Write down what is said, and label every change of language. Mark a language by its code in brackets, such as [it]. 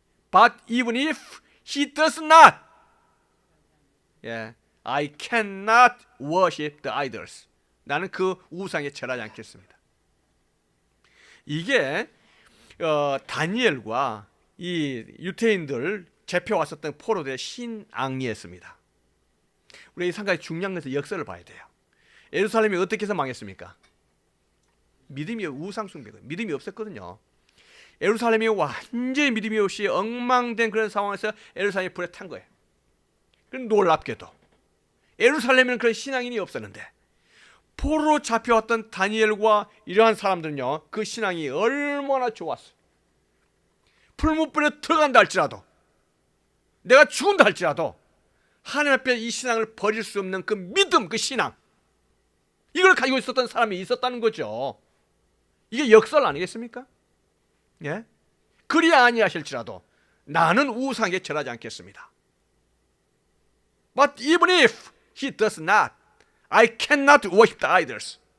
[en] But even if he does not, I cannot worship the idols. [ko] 나는 그 우상에 절하지 않겠습니다. 이게 다니엘과 이 유태인들 잡혀왔었던 포로들의 신앙이었습니다. 우리가 이 상당히 중요한 것은 역사를 봐야 돼요. 예루살렘이 어떻게 해서 망했습니까? 믿음이 우상 숭배가 믿음이 없었거든요. 예루살렘이 완전히 믿음이 없이 엉망된 그런 상황에서 예루살렘이 불에 탄 거예요. 그럼 놀랍게도 예루살렘에는 그런 신앙인이 없었는데 포로로 잡혀왔던 다니엘과 이러한 사람들은요, 그 신앙이 얼마나 좋았어요. 풀무불에 들어간다 할지라도, 내가 죽은다 할지라도 하나님 앞에 이 신앙을 버릴 수 없는 그 믿음, 그 신앙, 이걸 가지고 있었던 사람이 있었다는 거죠. 이게 역설 아니겠습니까? 예? 그리 아니하실지라도 나는 우상에 절하지 않겠습니다. [en] But even if he does not, I cannot worship the idols.